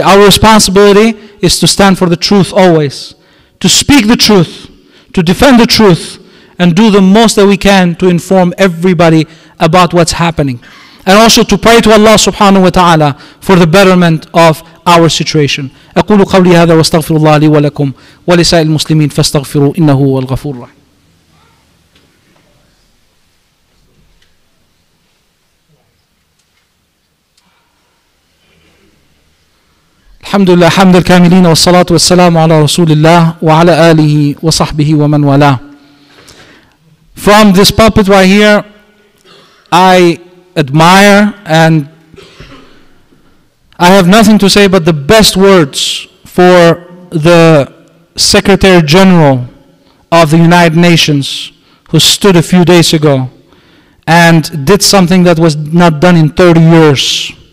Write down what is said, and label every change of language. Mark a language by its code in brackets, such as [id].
[en] Our responsibility is to stand for the truth always, to speak the truth, to defend the truth, and do the most that we can to inform everybody about what's happening. And also to pray to Allah subhanahu wa ta'ala for the betterment of our situation. [ar] أقول قولي هذا واستغفر الله لي ولكم ولسائر المسلمين فاستغفروا إنه هو الغفور الرحيم. الحمد لله حمد الكاملين والصلاة والسلام على رسول الله وعلى آله وصحبه ومن والاه. [en] From this pulpit right here, I admire and I have nothing to say but the best words for the Secretary General of the United Nations, who stood a few days ago and did something that was not done in 30 years